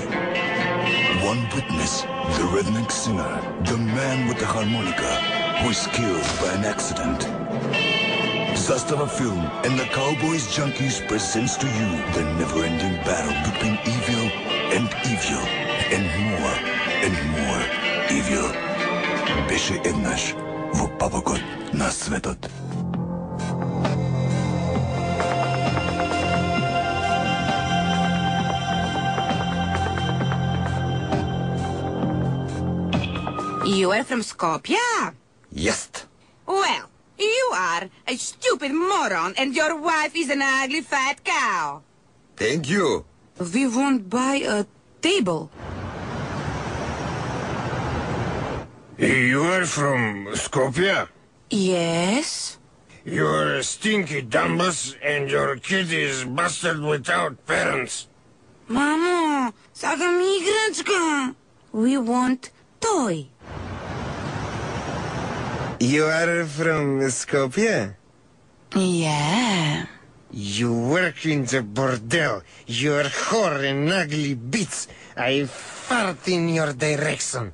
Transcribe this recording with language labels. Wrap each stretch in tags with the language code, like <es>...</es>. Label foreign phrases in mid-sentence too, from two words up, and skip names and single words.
<en>One witness, the redneck singer, the man with the harmonica, who is killed by an accident. Zastava Film and the Cowboys Junkies presents to you the never-ending battle between evil and evil, and more evil.</en> <mk>Беше еднаш во папакот на светот.</mk> <en>You are from Skopje? Yes. Well, you are a stupid moron and your wife is an ugly fat cow. Thank you. We won't buy a table. You are from Skopje? Yes? You're a stinky dumbus and your kid is bastard without parents.</en> <mk>Mamo, сакам играчка.</mk> <en>We want toy. You are from Skopje? Yeah. You work in the bordel. You're whore and ugly bitch. I fart in your direction.</en>